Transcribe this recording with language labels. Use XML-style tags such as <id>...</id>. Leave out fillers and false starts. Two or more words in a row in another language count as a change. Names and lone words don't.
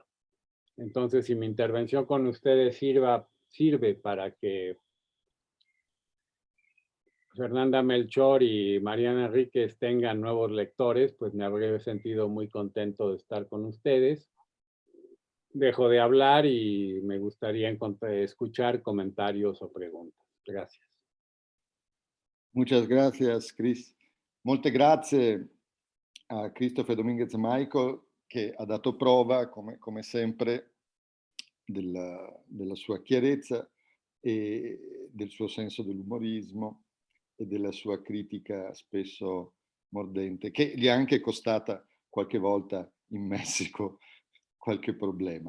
<es>Entonces, si mi intervención con ustedes sirve para que Fernanda Melchor y Mariana Enríquez tengan nuevos lectores, pues me habré sentido muy contento de estar con ustedes. Dejo de hablar y me gustaría escuchar comentarios o preguntas. Gracias. Muchas gracias, Chris.</es> <it>Molte grazie a Christopher Dominguez Michael, che ha dato prova, come sempre, della sua chiarezza e del suo senso dell'umorismo e della sua critica spesso mordente, che gli è anche costata qualche volta in Messico qualche problema.</it>